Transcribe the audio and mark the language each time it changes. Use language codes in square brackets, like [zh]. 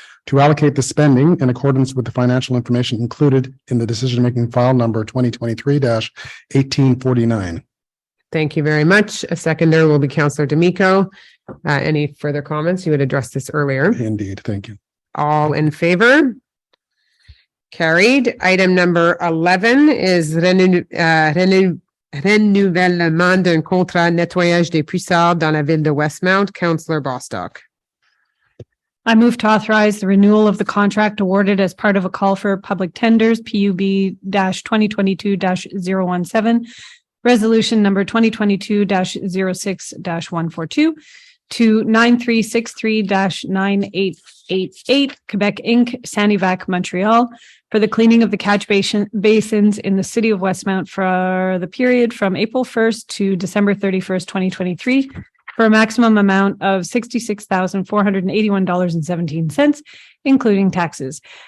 [en] To allocate the spending in accordance with the financial information included in the decision-making file number 2023-1849. Thank you very much. A seconder will be Councillor D'Amico. Any further comments? You had addressed this earlier. Indeed. Thank you. All in favor? Carried. Item number 11 is [fr] renouvellement d'un contrat nettoyage des puissards dans la ville de Westmount. [en] Councillor Bostock. I move to authorize the renewal of the contract awarded as part of a call for public tenders, PUB-2022-017, resolution number 2022-06-142 to 9363-9888 Quebec Inc., Sanivac, Montreal, for the cleaning of the catch basins in the city of Westmount for the period from April 1st to December 31st, 2023, for a maximum amount of $66,481.17, including taxes.